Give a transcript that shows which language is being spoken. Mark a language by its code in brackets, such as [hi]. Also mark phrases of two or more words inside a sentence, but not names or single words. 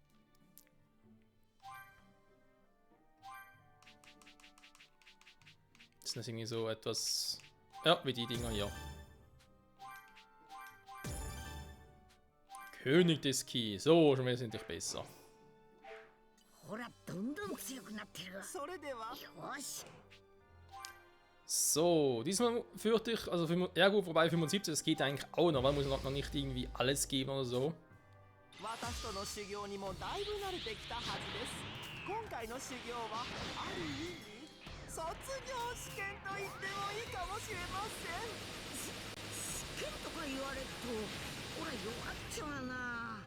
[de] Ist das irgendwie so etwas... Ja, wie die Dinger hier. König des Ki. So, schon wesentlich besser. [ja] ほら、どんどん強くなってる。それでは。よし。 [de] So, diesmal fürchte ich, also ja gut, vorbei 75, das geht eigentlich auch noch, weil muss noch nicht irgendwie alles geben oder so. [ja] 私との修行にもだいぶ慣れてきたはずです。今回の修行はある意味卒業試験と言ってもいいかもしれません。試験とか言われると俺弱っちゃうな。